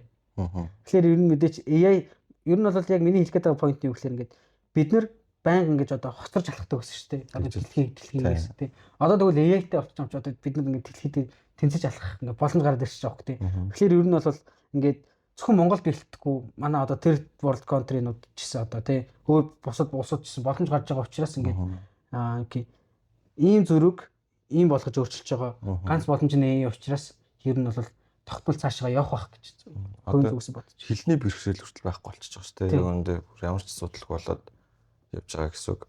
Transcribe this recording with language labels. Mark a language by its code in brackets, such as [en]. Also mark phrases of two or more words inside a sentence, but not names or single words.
[mn] Тэгэхээр ер нь мэдээч AI ер нь бол яг миний хэлэх гээд байгаа point нь юу гэхээр ингээд бид нар байнга ингэж одоо хоцорж алхдаг гэсэн шүү дээ. Одоо дэлхийн гэсэн тийм. Одоо тэгвэл AI-тэй болчих юм чи одоо бид нар ингээд дэлхийд тэнцэж алхах ингээд боломж гараад ирчихэж байгаа хөөх тийм. Тэгэхээр ер нь бол ингээд зөвхөн Монголд гэлтэхгүй манай одоо [en] third world country- [mn] нууд ч гэсэн одоо тийм өөр бусад улсууд ч гэсэн боломж гарч байгаа учраас ингээд ийм зүрэг ийм болгож өөрчилж байгаа. Ганц боломж нь AI учраас ер нь бол тогтмол цаашаа явах байх гэж хувийн зүгээс бодож. Хилний бэрхшээл хүртэл байхгүй болчихж байгаа шүү дээ. Яг үүндээ ямар ч асуудалгүй болоод явж байгаа гэсэн үг.